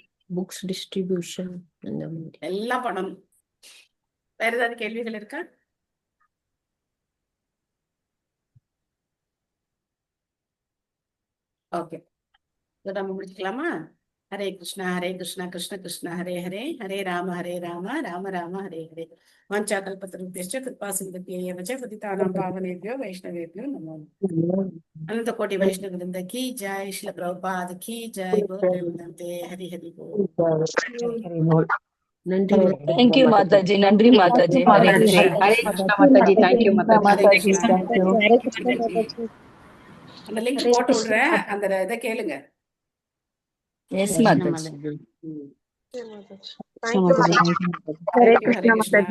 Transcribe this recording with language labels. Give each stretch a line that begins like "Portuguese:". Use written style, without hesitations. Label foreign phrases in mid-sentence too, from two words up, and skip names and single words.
English: books distribution
Tamil: அந்த மாதிரி எல்லாம் பண்ணணும். வேற ஏதாவது கேள்விகள் இருக்கா? ஓகே, நம்ம முடிச்சுக்கலாமா?
Sanskrit: हरे कृष्णा कृष्ण कृष्ण हरे हरे, हरे राम राम राम हरे हरे. வாஞ்சாகல்பத்ருभ्यश्च कृपासिन्धुभ्यः च पतितानां पावनेभ्यो वैष्णवेभ्यो नमो नमः.
Hindi: अनंत कोटि वैष्णव वृंद की जय, श्रील प्रभुपाद की जय, बोलते वंदे हरि हरि बोल.
Tamil: நன்றி தேங்க்யூ மாதாஜி. நன்றி மாதாஜி. ஹரே ஹரே கிருஷ்ணா. கிருஷ்ணா. ஹரே கிருஷ்ணா மாதாஜி. தேங்க்யூ மாதாஜி. ஹரே கிருஷ்ணா மாதாஜி. அந்த லிங்க் போட்டு விடுறேன், அந்த இதை கேளுங்க. எஸ் கிருஷ்ண மாதாஜி. மாதாஜி. ஹரே கிருஷ்ணா மாதாஜி.